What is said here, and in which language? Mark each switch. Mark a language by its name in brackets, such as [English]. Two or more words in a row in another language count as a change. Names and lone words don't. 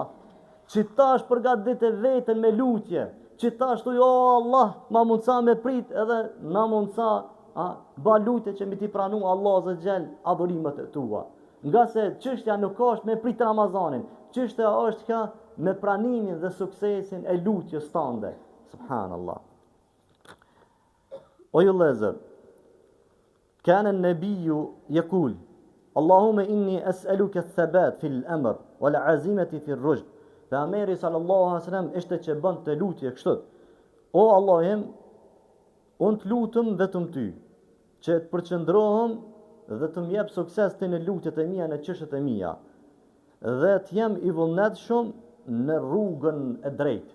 [Albanian] Që tash përgatitë veten me lutje, që tash thuj o Allah, ma mundsa me prit edhe na mundsa ba lutje që mi ti pranu Allah [Arabic] عز وجل [Albanian] adhurimet e tua. Nga se çështja nuk është me prit Ramazanin, çështja është ka me pranimin dhe suksesin e lutjes tande. Subhanallah. O ju vëllezër, [Arabic] كان النبي يقول اللهم إني أسألك الثبات في الأمر والعزيمة في الرشد. [Albanian] Pejgamberi [Arabic] صلى الله عليه وسلم [Albanian] ishte që bën të lutje kështu. O Allahim, unë të lutëm vetëm ty, që të përqendrohem dhe të më jep sukses ti në lutjet e mia, në çështjet e mia, dhe të jem i vullnetshëm në rrugën e drejtë.